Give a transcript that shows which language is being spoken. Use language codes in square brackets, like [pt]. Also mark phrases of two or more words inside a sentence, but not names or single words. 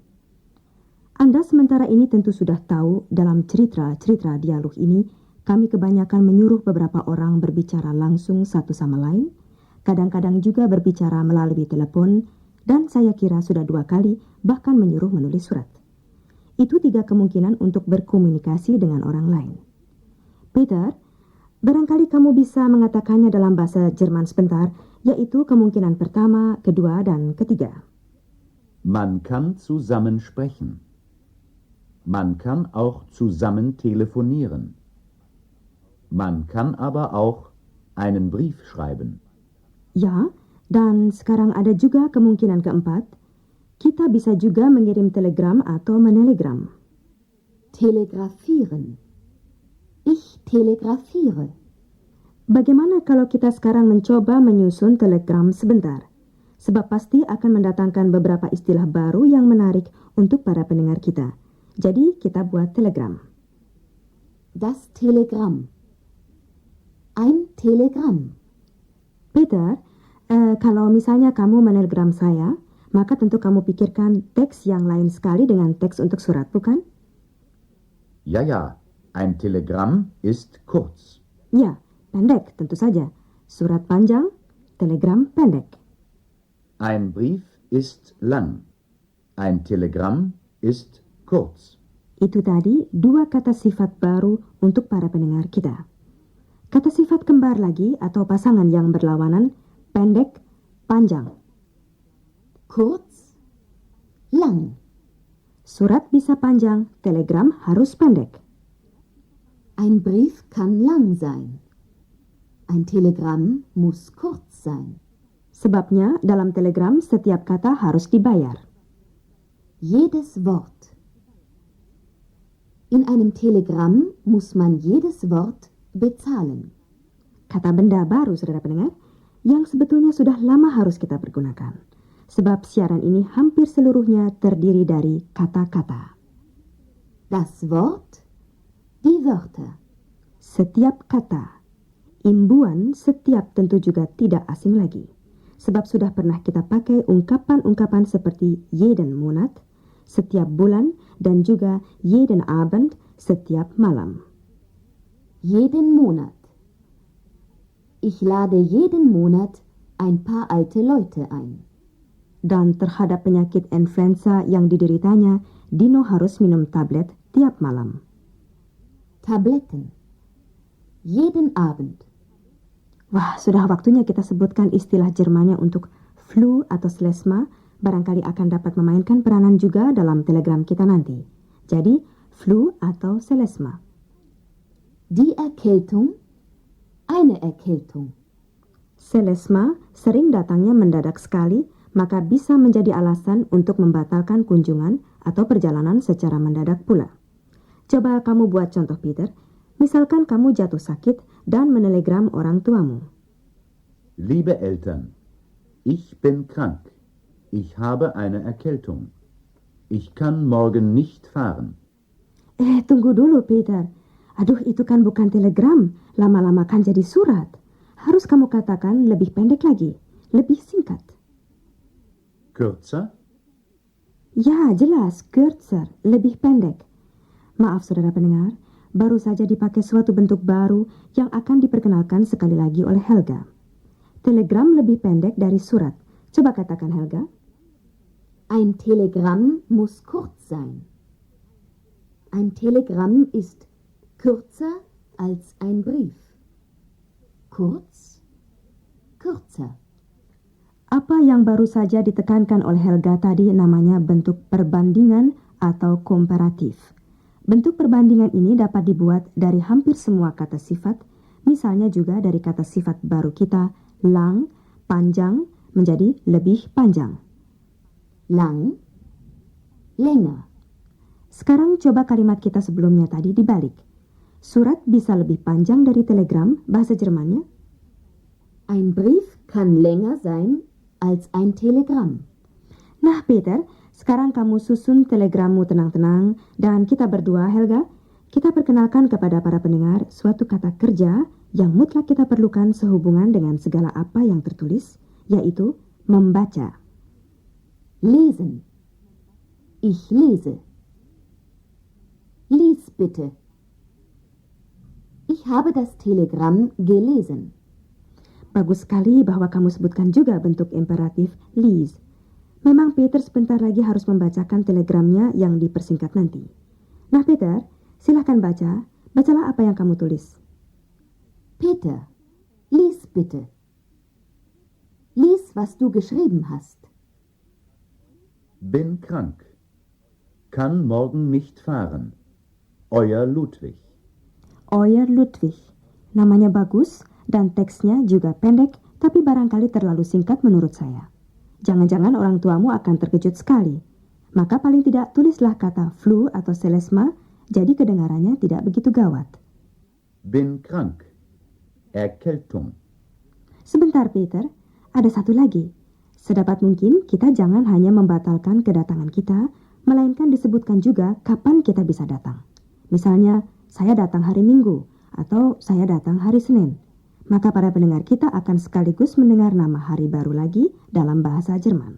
[id] Anda sementara ini tentu sudah tahu dalam cerita-cerita dialog ini kami kebanyakan menyuruh beberapa orang berbicara langsung satu sama lain, kadang-kadang juga berbicara melalui telepon, dan saya kira sudah 2 kali bahkan menyuruh menulis surat. Itu 3 kemungkinan untuk berkomunikasi dengan orang lain. Peter, barangkali kamu bisa mengatakannya dalam bahasa Jerman sebentar, yaitu kemungkinan pertama, kedua, dan ketiga. [de] Man kann zusammen sprechen. Man kann auch zusammen telefonieren. Man kann aber auch einen Brief schreiben. [id] Ya, dan sekarang ada juga kemungkinan keempat. Kita bisa juga mengirim telegram atau menelegram. [de] Telegrafieren. Ich telegrafiere. [id] Bagaimana kalau kita sekarang mencoba menyusun telegram sebentar? Sebab pasti akan mendatangkan beberapa istilah baru yang menarik untuk para pendengar kita. Jadi kita buat telegram. [de] Das Telegramm. Ein Telegramm. [id] Peter, kalau misalnya kamu menelegram saya, maka tentu kamu pikirkan teks yang lain sekali dengan teks untuk surat, bukan? [de] Ja, ein Telegramm ist kurz. [id] Ya, pendek tentu saja. Surat panjang, telegram pendek. [de] Ein Brief ist lang. Ein Telegramm ist kurz. [id] Itu tadi 2 kata sifat baru untuk para pendengar kita. Kata sifat kembar lagi atau pasangan yang berlawanan, pendek, panjang. [de] Kurz, lang. [id] Surat bisa panjang, telegram harus pendek. [de] Ein Brief kann lang sein. Ein Telegramm muss kurz sein. [id] Sebabnya dalam telegram setiap kata harus dibayar. [de] Jedes Wort. In einem Telegramm muss man jedes Wort bezahlen. [id] Kata benda baru, saudara pendengar, yang sebetulnya sudah lama harus kita pergunakan. Sebab siaran ini hampir seluruhnya terdiri dari kata-kata. [de] Das Wort, die Wörter. [id] Setiap kata. Imbuan setiap tentu juga tidak asing lagi. Sebab sudah pernah kita pakai ungkapan-ungkapan seperti [de] jeden Monat, [id] setiap bulan, dan juga [de] jeden Abend, [id] setiap malam. [de] Jeden Monat. Ich lade jeden Monat ein paar alte Leute ein. [id] Dan terhadap penyakit influenza yang dideritanya, Dino harus minum tablet tiap malam. [de] Tabletten. Jeden Abend. [id] Wah, sudah waktunya kita sebutkan istilah Jermannya untuk flu atau selesma, barangkali akan dapat memainkan peranan juga dalam telegram kita nanti. Jadi, flu atau selesma. [de] Die Erkältung, eine Erkältung. [id] Selesma sering datangnya mendadak sekali, maka bisa menjadi alasan untuk membatalkan kunjungan atau perjalanan secara mendadak pula. Coba kamu buat contoh, Peter. Misalkan kamu jatuh sakit dan menelegram orang tuamu. [de] Liebe Eltern, ich bin krank. Ich habe eine Erkältung. Ich kann morgen nicht fahren. [id] Tunggu dulu, Peter. Aduh, itu kan bukan telegram. Lama-lama kan jadi surat. Harus kamu katakan lebih pendek lagi. Lebih singkat. [de] Kürzer? [id] Ya, jelas. Kürzer. Lebih pendek. Maaf, saudara pendengar. Baru saja dipakai suatu bentuk baru yang akan diperkenalkan sekali lagi oleh Helga. Telegram lebih pendek dari surat. Coba katakan, Helga. [de] Ein Telegramm muss kurz sein. Ein Telegramm ist kürzer als ein Brief. Kurz, kürzer. [id] Apa yang baru saja ditekankan oleh Helga tadi namanya bentuk perbandingan atau komparatif. Bentuk perbandingan ini dapat dibuat dari hampir semua kata sifat, misalnya juga dari kata sifat baru kita, lang, panjang, menjadi lebih panjang. [de] Lang, länger. [id] Sekarang coba kalimat kita sebelumnya tadi dibalik. Surat bisa lebih panjang dari telegram, bahasa Jermannya. [de] Ein Brief kann länger sein als ein Telegramm. [id] Nah, Peter, sekarang kamu susun telegrammu tenang-tenang dan kita berdua, Helga, kita perkenalkan kepada para pendengar suatu kata kerja yang mutlak kita perlukan sehubungan dengan segala apa yang tertulis, yaitu membaca. [de] Lesen. Ich lese. Lies bitte. Ich habe das Telegramm gelesen. [id] Bagus sekali bahwa kamu sebutkan juga bentuk imperatif lies. Memang Peter sebentar lagi harus membacakan telegramnya yang dipersingkat nanti. Nah Peter, silahkan baca. Bacalah apa yang kamu tulis. [de] Peter, lies bitte. Lies, was du geschrieben hast. Bin krank. Kann morgen nicht fahren. Euer Ludwig. Euer Ludwig. [id] Namanya bagus dan teksnya juga pendek, tapi barangkali terlalu singkat menurut saya. Jangan-jangan orang tuamu akan terkejut sekali. Maka paling tidak tulislah kata flu atau selesma, jadi kedengarannya tidak begitu gawat. [de] Bin krank. Erkältung. [id] Sebentar Peter, ada satu lagi. Sedapat mungkin kita jangan hanya membatalkan kedatangan kita, melainkan disebutkan juga kapan kita bisa datang. Misalnya, saya datang hari Minggu atau saya datang hari Senin. Maka para pendengar kita akan sekaligus mendengar nama hari baru lagi dalam bahasa Jerman.